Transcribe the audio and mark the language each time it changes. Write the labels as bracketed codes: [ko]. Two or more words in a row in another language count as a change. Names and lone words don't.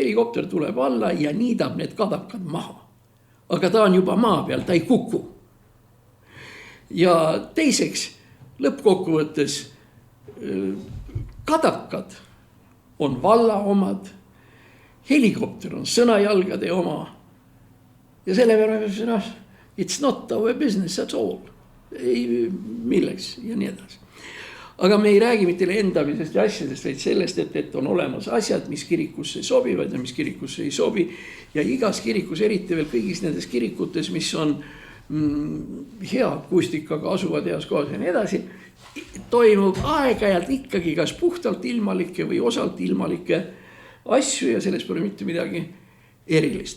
[et] Helikopter tuleb alla ja niidab need kadakad maha. Aga ta on juba maa peal, ta ei kuku. Ja teiseks, lõppkokkuvõttes, kadakad on valla omad, helikopter on sõnajalgade oma ja selle peale, [en] it's not our business at all. [et] Ei, milleks ja nii edasi. Aga me ei räägi mitte lendamisest ja asjadest, vaid sellest, et on olemas asjad, mis kirikusse sobivad ja mis kirikusse ei sobi. Ja igas kirikus, eriti veel kõigis nendes kirikutes, mis on hea akustikaga asuvad heas kohas ja nii edasi, toimub aeg-ajalt ikkagi kas puhtalt ilmalikke või osalt ilmalikke asju ja selles pole mitte midagi erilist.